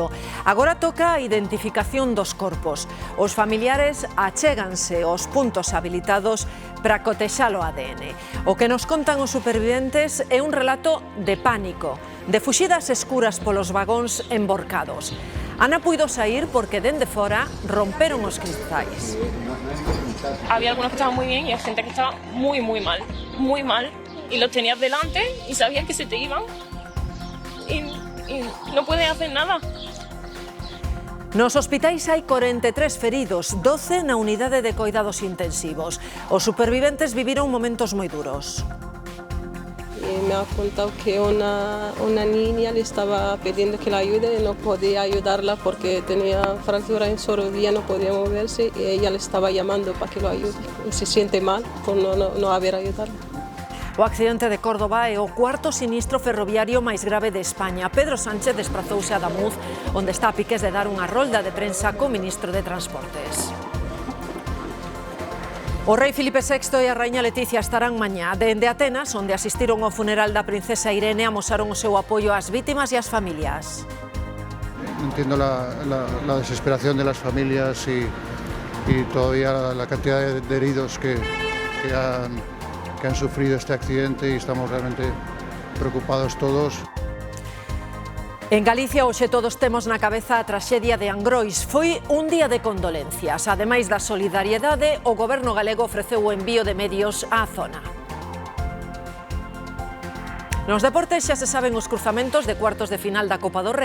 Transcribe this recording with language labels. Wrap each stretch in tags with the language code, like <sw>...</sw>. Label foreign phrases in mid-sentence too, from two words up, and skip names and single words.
<gl>Agora toca a identificación dos corpos. Os familiares achéganse aos puntos habilitados para cotexar o ADN. O que nos contan os superviventes é un relato de pánico, de fuxidas escuras polos vagóns emborcados. Ana puido sair porque dende fora romperon os cristais.</gl> <es>Había algunos que estaban muy bien y hay gente que estaba muy mal, y los tenías delante y sabías que se te iban y no puedes hacer nada.</es> <gl>Nos hospitais hai 43 feridos, 12 na unidade de coidados intensivos. Os superviventes viviron momentos moi duros.</gl> <es>Me ha contado que una niña le estaba pidiendo que la ayude y no podía ayudarla porque tenía fractura en su rodilla, no podía moverse, y ella le estaba llamando para que lo ayude. Se siente mal por no haber ayudado.</es> <gl>O accidente de Córdoba é o cuarto sinistro ferroviario máis grave de España. Pedro Sánchez desprazouse a Adamuz, onde está a piques de dar unha rolda de prensa co ministro de Transportes. O rei Filipe VI e a raíña Leticia estarán mañá. Dende Atenas, onde asistiron ao funeral da princesa Irene, amosaron o seu apoio ás vítimas e ás familias.</gl> <es>Entiendo la desesperación de las familias y todavía la cantidad de heridos que han sufrido este accidente, y estamos realmente preocupados todos.</es> <gl>En Galicia hoxe todos temos na cabeza a traxedia de Angrois. Foi un día de condolencias. Ademais da solidariedade, o goberno galego ofreceu o envío de medios á zona. Nos deportes xa se saben os cruzamentos de cuartos de final da Copa do Rei.</gl>